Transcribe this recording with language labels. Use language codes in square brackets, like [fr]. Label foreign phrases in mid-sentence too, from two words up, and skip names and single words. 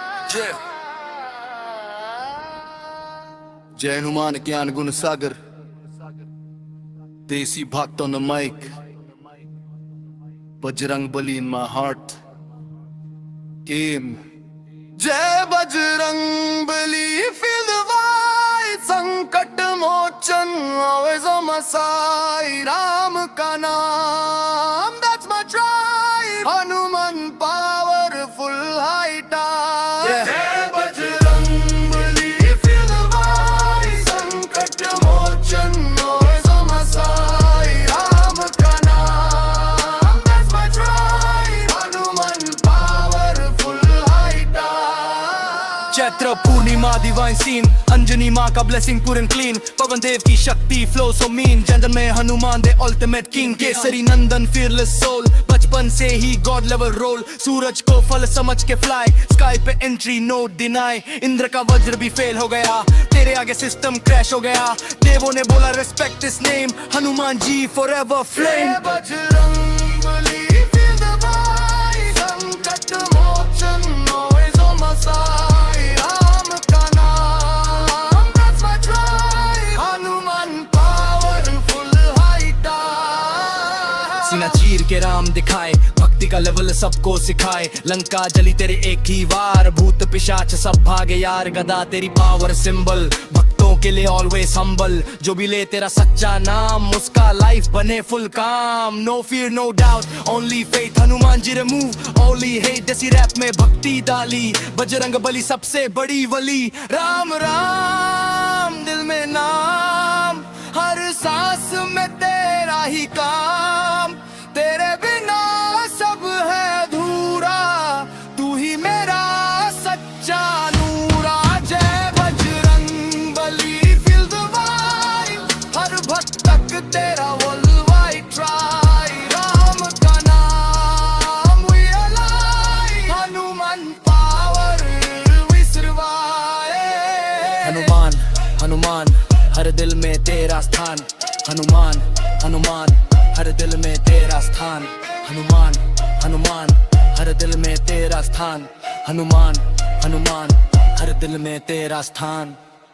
[hi] जय हनुमान ज्ञान गुण सागर, देसी भक्त [en] on the mic, बजरंग बली in my heart. Game. [hi] जय बजरंग बली, [en] feel the vibe, [hi] संकट मोचन, [en] always on my side. [hi] राम का नाम, [en] that's my tribe. हनुमान powerful high tide. [hi] जय बजरंग बली, [en] feel the vibe, [hi] संकट मोचन, [en] always on my side. [hi] राम का नाम, [en] that's my tribe. हनुमान powerful high tide. [hi] चैत्र पूर्णिमा [en] divine scene, [hi] अंजनी माँ का [en] blessing pure and clean, [hi] पवन देव की शक्ति [en] flow so mean, [hi] जनरल में हनुमान [en] the ultimate king, [hi] केसरी नंदन [en] fearless soul, [hi] बचपन से ही [en] god level role, [hi] सूरज को फल समझ के फ्लाई, [en] sky pe entry no deny, [hi] इंद्र का वज्र भी फेल हो गया, तेरे आगे [en] system crash [hi] हो गया, देवों ने बोला [en] respect his name, [hi] हनुमान जी [en] forever flame. [hi] बजरंग बली, [en] feel the vibe, [hi] संकट मोचन, [en] always on my side. [hi] राम का नाम, [en] that's my tribe. हनुमान powerful high tide. [hi] सीना चीर के राम दिखाए, भक्ति का लेवल सबको सिखाए, लंका जली तेरे एक ही वार, भूत पिशाच सब भागे यार, गदा तेरी [en] power symbol, [hi] भक्तों के लिए [en] always humble, [hi] जो भी ले तेरा सच्चा नाम, उसका लाइफ बने फुल काम, [en] no fear no doubt only faith, [hi] हनुमान जी [en] remove only hate, [hi] जैसी रैप में भक्ति डाली, बजरंग बली सबसे बड़ी वली, राम राम दिल में नाम, हर सांस में तेरा ही काम, तेरे बिना सब है अधूरा, तू ही मेरा सच्चा नूरा। जय बजरंग बली, [en] feel the vibe, [hi] हर भक्त तक तेरा [en] worldwide try, [hi] राम का नाम [en] we alive, हनुमान power we survive। [hi] हनुमान हनुमान हर दिल में तेरा स्थान, हनुमान हनुमान हर दिल में तेरा स्थान, हनुमान हनुमान हर दिल में तेरा स्थान, हनुमान हनुमान हर दिल में तेरा स्थान।